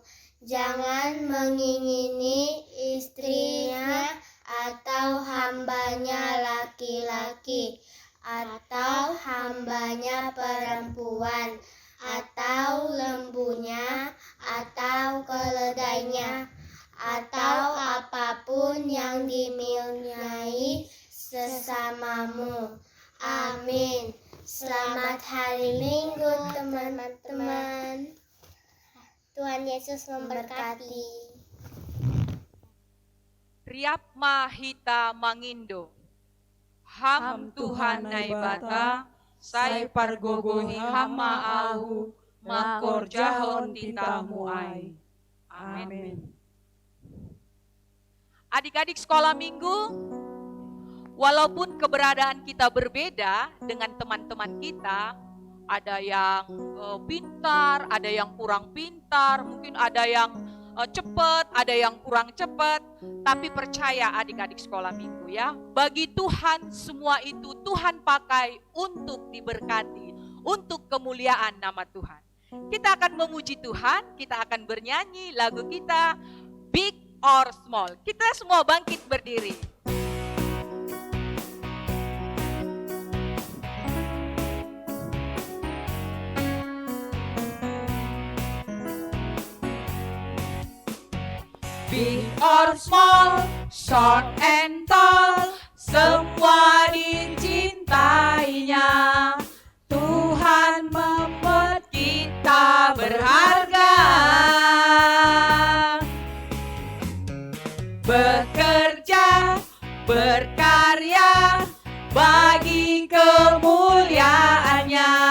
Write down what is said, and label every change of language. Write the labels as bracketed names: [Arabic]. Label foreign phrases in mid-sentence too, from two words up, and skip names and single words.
[Indonesian] Jangan mengingini istrinya atau hambanya laki-laki, atau hambanya perempuan, atau lembunya, atau keledainya, atau apapun yang dimiliki sesamamu. Amin. Selamat hari Minggu teman-teman. Tuhan Yesus memberkati. [Batak Simalungun] Riapma hita mangindo, ham Tuhan naibata, sai pargogohi hama ahu, makor jahon titamu ai. [Indonesian] Amin. Adik-adik sekolah minggu, Walaupun keberadaan kita berbeda dengan teman-teman kita, ada yang pintar, ada yang kurang pintar, mungkin ada yang cepat, ada yang kurang cepat, tapi percaya adik-adik sekolah minggu ya, bagi Tuhan semua itu Tuhan pakai untuk diberkati, untuk kemuliaan nama Tuhan. Kita akan memuji Tuhan, kita akan bernyanyi lagu kita Big or Small. Kita semua bangkit berdiri. [English] Big or small, short and tall, [Indonesian] semua dicintainya. Tuhan membuat kita berharga. Bekerja, berkarya, bagi kemuliaannya.